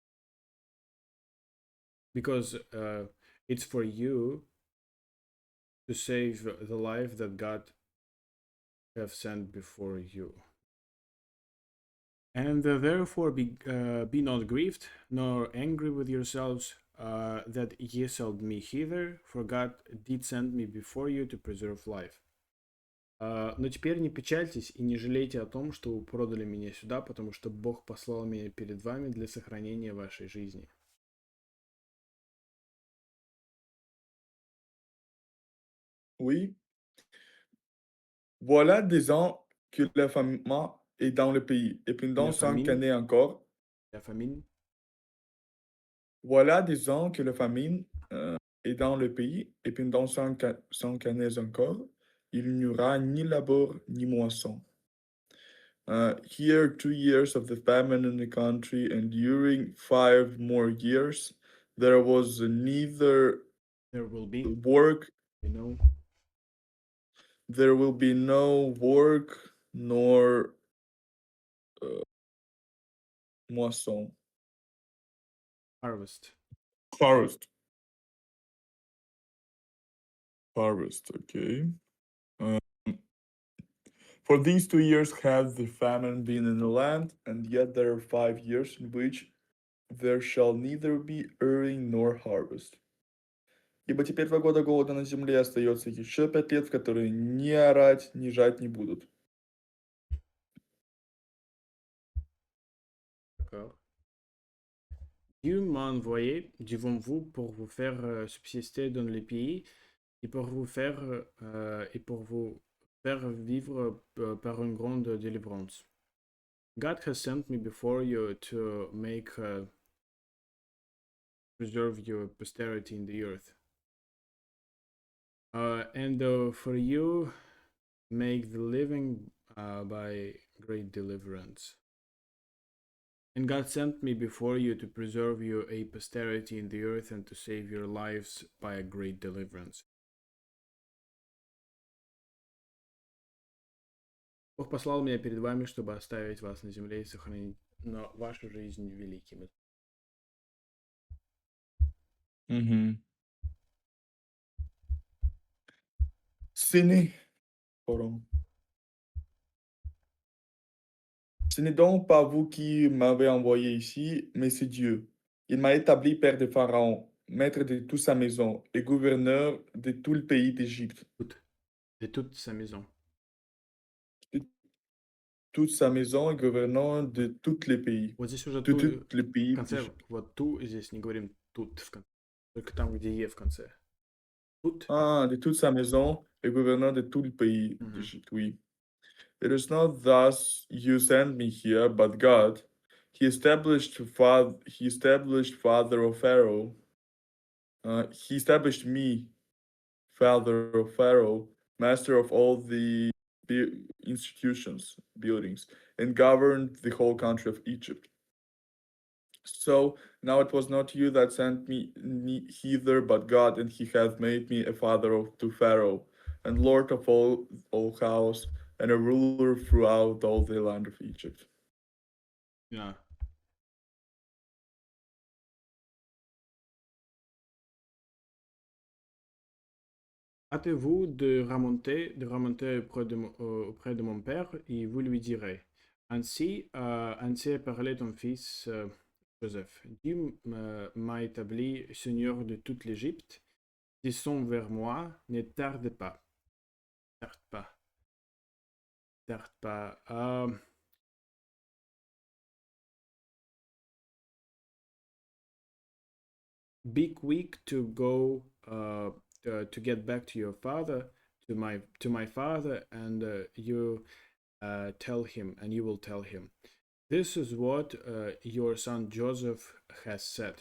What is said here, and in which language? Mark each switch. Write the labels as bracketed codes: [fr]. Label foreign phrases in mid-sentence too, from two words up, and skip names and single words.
[en] Because it's for you to save the life that God have sent before you. And therefore be not grieved, nor angry with yourselves that ye sold me hither, for God did send me before you to preserve life. [ru] Но теперь не печальтесь и не жалейте о том, что вы продали меня сюда, потому что Бог послал меня перед вами для сохранения вашей жизни. [fr] Oui. Voilà des ans que la famine est dans le pays, et La pendant 5 famine, années encore. la famine, Voilà des ans que la famine est dans le pays, et pendant 5 années encore, il n'y aura ni labeur ni moisson. [en] Here, 2 years of the famine in the country, and during 5 more years, there was neither there will be, work, you know, there will be no work nor moisson. harvest. Harvest. Harvest, okay. Uh, for these 2 years has the famine been in the land, and yet there are 5 years in which there shall neither be earing nor harvest. [ru] Ибо теперь 2 года голода на земле, остается еще 5 лет, в которые ни орать, ни жать не будут. [fr] D'accord. Dieu m'a envoyé devant vous pour vous faire subsister dans les pays et pour vous faire vivre par une grande délivrance. [en] God has sent me before you to make preserve your posterity in the earth, and for you make the living by great deliverance. And God sent me before you to preserve you a posterity in the earth and to save your lives by a great deliverance. [ru] Бог послал меня перед вами, чтобы оставить вас на земле и сохранить вашу жизнь великими. Mhm. [fr] Ce n'est, pardon. Ce n'est donc pas vous qui m'avez envoyé ici, mais c'est Dieu. Il m'a établi père de Pharaon, maître de toute sa maison et gouverneur de tout le pays d'Égypte. De toute sa maison. De toute sa maison et gouverneur de tous les pays. [ru] Вот здесь уже [fr] De [ru] ту [fr] tous les [ru] в [fr] pays [ru] конце, [fr] d'Égypte. [ru] вот ту здесь не говорим тут в конце, только там, где е в конце. Тут. [fr] Ah, de toute sa maison et gouverneur de tout le pays Мгм. d'Égypte, oui. [en] It is not thus you sent me here, but God. He established father of Pharaoh. He established me, father of Pharaoh, master of all the institutions, buildings, and governed the whole country of Egypt. So now it was not you that sent me hither, but God, and he hath made me a father to Pharaoh, and lord of all house, and a ruler throughout all the land of Egypt. [ru] Да. [fr] Hâtez-vous de remonter auprès de mon père, et vous lui direz. Ainsi a parlé ton fils Joseph. Dieu m'a établi seigneur de toute l'Égypte. Descends vers moi, ne tarde pas. Tarde pas. Tarde pas. [en] Be quick to go to get back to your father, to my father, and you will tell him, this is what your son Joseph has said.